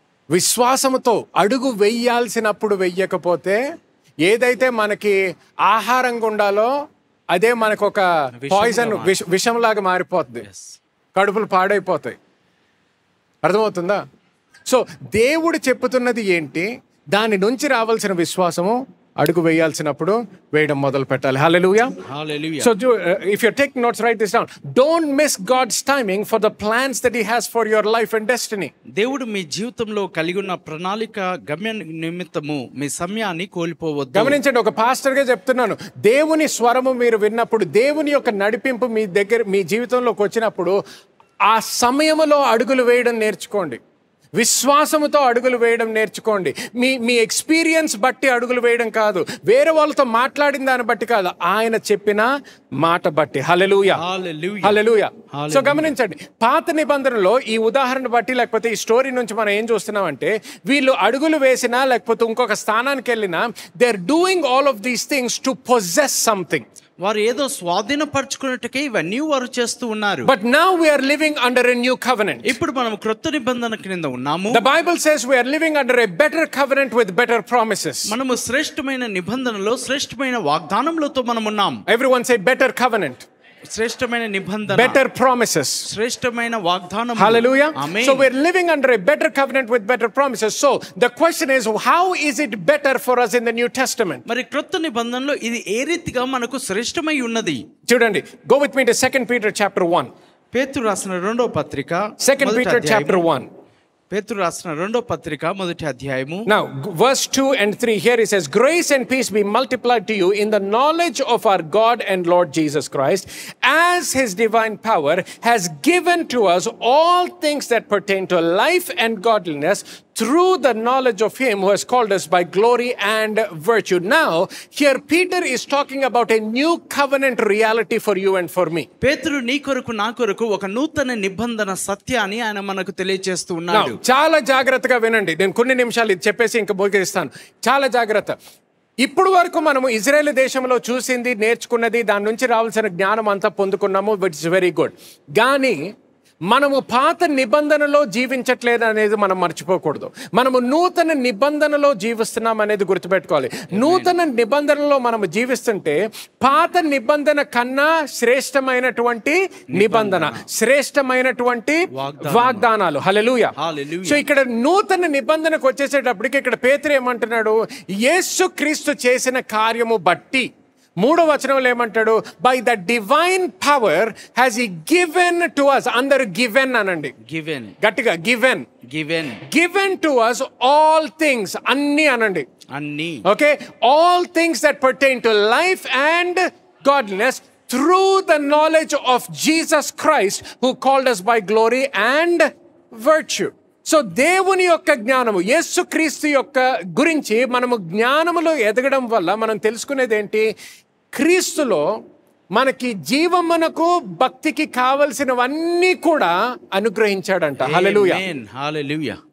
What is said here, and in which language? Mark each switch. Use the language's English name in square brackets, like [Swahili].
[Telugu] విశ్వాసముతో అడుగు వెయ్యాల్సినప్పుడు వెయ్యకపోతే ఏదైతే మనకి ఆహారంగా ఉండాలో అదే మనకు ఒక పాయిజన్, విషంలాగా మారిపోతుంది. కడుపులు పాడైపోతాయి. అర్థమవుతుందా? సో దేవుడు చెప్పుతున్నది ఏంటి? దాని నుంచి రావాల్సిన విశ్వాసము అడుగు వేయాల్సినప్పుడు వేయడం మొదలు పెట్టాలి. హల్లెలూయా. హల్లెలూయా. [English] So if you're taking notes, write this down. Don't miss God's timing for the plans that He has for your life and destiny. [Telugu] దేవుడు మీ జీవితంలో కలిగి ఉన్న ప్రణాళిక గమ్య నిమిత్తము మీ సమయాన్ని కోల్పోవద్దు. గమనించండి, ఒక పాస్టర్గా చెప్తున్నాను, దేవుని స్వరము మీరు విన్నప్పుడు, దేవుని యొక్క నడిపింపు మీ జీవితంలోకి వచ్చినప్పుడు ఆ సమయంలో అడుగులు వేయడం నేర్చుకోండి. విశ్వాసముతో అడుగులు వేయడం నేర్చుకోండి. మీ ఎక్స్పీరియన్స్ బట్టి అడుగులు వేయడం కాదు, వేరే వాళ్ళతో మాట్లాడిన దాన్ని బట్టి కాదు, ఆయన చెప్పిన మాట బట్టి. హల్లెలూయా. హల్లెలూయా. సో గమనించండి, పాత నిబంధనలో ఈ ఉదాహరణ బట్టి లేకపోతే ఈ స్టోరీ నుంచి మనం ఏం చూస్తున్నామంటే, వీళ్ళు అడుగులు వేసినా లేకపోతే ఇంకొక స్థానానికి వెళ్ళినా, [English] They are doing all of these things to possess something. [Telugu] వారు ఏదో స్వాధీనపరచుకున్నట్టుకే ఇవన్నీ వారు చేస్తూ ఉన్నారు. [English] But now we are living under a new covenant. [Telugu] ఇప్పుడు మనం క్రొత్త నిబంధన కింద ఉన్నాము. [English] The Bible says we are living under a better covenant with better promises. [Telugu] మనము శ్రేష్టమైన నిబంధనలో శ్రేష్టమైన వాగ్దానములతో మనం ఉన్నాం. [English] Everyone say better covenant. [Telugu] శ్రేష్టమైన నిబంధన, [English] better promises. [Telugu] శ్రేష్టమైన వాగ్దానం. [English] Hallelujah. Amen. So we're living under a better covenant with better promises. So the question is, how is it better for us in the New Testament? [Telugu] మరి క్రొత్త నిబంధనలో ఇది ఏ రీతిగా మనకు శ్రేష్టమై ఉన్నది? [English] చూడండి, go with me to 2 Peter chapter 1. [Telugu] పేతురు రాసిన రెండో పత్రిక [English] 2 Peter chapter 1. [Telugu] పేతురు రాసిన రెండో పత్రిక మొదటి అధ్యాయము. [English] Now verse 2 and 3, here it says, grace and peace be multiplied to you in the knowledge of our God and Lord Jesus Christ, as His divine power has given to us all things that pertain to life and godliness, through the knowledge of Him who has called us by glory and virtue. Now here Peter is talking about a new covenant reality for you and for me. [Telugu] పేతురు నీ కొరకు నా కొరకు ఒక నూతన నిబంధన సత్యాన్ని ఆయన మనకు తెలియజేస్తూ ఉన్నాడు. చాలా జాగ్రత్తగా వినండి, నేను కొన్ని నిమిషాలు ఇది చెప్పేసి ఇంకా ముగిస్తాను. చాలా జాగ్రత్త. ఇప్పుడు వరకు మనము ఇజ్రాయెల్ దేశంలో చూసింది, నేర్చుకున్నది, దాని నుంచి రావాల్సిన జ్ఞానం అంతా పొందుకున్నాము, [English] Which is very good. [Telugu] కానీ మనము పాత నిబంధనలో జీవించట్లేదు అనేది మనం మర్చిపోకూడదు. మనము నూతన నిబంధనలో జీవిస్తున్నాం అనేది గుర్తుపెట్టుకోవాలి. నూతన నిబంధనలో మనము జీవిస్తుంటే పాత నిబంధన కన్నా శ్రేష్టమైనటువంటి నిబంధన, శ్రేష్టమైనటువంటి వాగ్దానాలు. హల్లెలూయా. సో ఇక్కడ నూతన నిబంధనకు వచ్చేసేటప్పటికి ఇక్కడ పేతురు ఏమంటున్నాడు? యేసుక్రీస్తు చేసిన కార్యము బట్టి, మూడో వచనంలో ఏమంటాడు? [English] By the divine power has he given to us. [Telugu] అందరూ గివెన్ అనండి, [English] given, [Telugu] గట్టిగా given. [English] given, given to us all things, [Telugu] అన్ని అనండి, అన్ని. [English] Okay, all things that pertain to life and godliness through the knowledge of Jesus Christ who called us by glory and virtue. [Telugu] So దేవుని యొక్క జ్ఞానము, యేసుక్రీస్తు యొక్క గురించి మనము జ్ఞానములో ఎదగడం వల్ల మనం తెలుసుకునేది ఏంటి? క్రీస్తులో మనకి జీవమునకు భక్తికి కావలసినవన్నీ కూడా అనుగ్రహించాడంట. హల్లెలూయా. హల్లెలూయా.